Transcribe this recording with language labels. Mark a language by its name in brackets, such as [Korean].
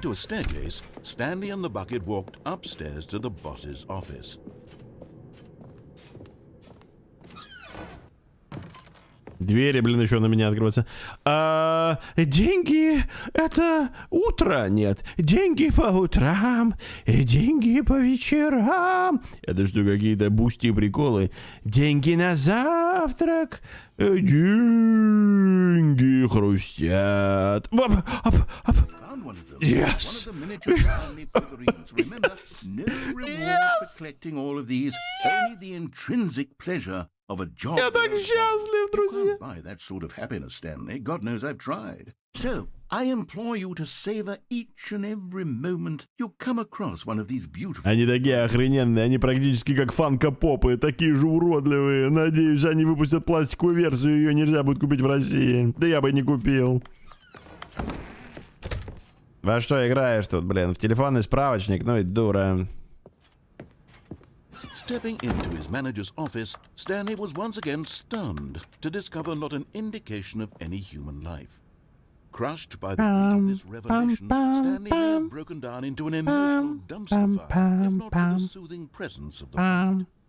[English] Going to a staircase, Stanley and the bucket walked upstairs to the boss's office. [Russian] Двери, блин, еще на меня открываются. Деньги — это утро, нет. Деньги по утрам, и деньги по вечерам. Это что, какие-то бусти приколы? Деньги на завтрак, деньги хрустят. [English] Found one of them. Yes. One of the miniature Stanley figurines. Remember, no reward for collecting all of these. Only the intrinsic pleasure of a job. [Russian] Я так счастлив, друзья. [English] Can't buy that sort of happiness, Stanley. God knows I've tried. So, I implore you to savor each and every moment you come across one of these beautiful... [Russian] Они такие охрененные, они практически как фанка-попы, такие же уродливые. Надеюсь, они выпустят пластиковую версию, ее нельзя будет купить в России. Да я бы не купил. Во что играешь тут, блин? В телефонный справочник? Ну и дура. [English] Stepping into his manager's office, Stanley was once again stunned to discover not an indication of any human life. Crushed by the weight of this revelation, Stanley may have broken down into an emotional dumpster fire, if not for the soothing presence of the bucket.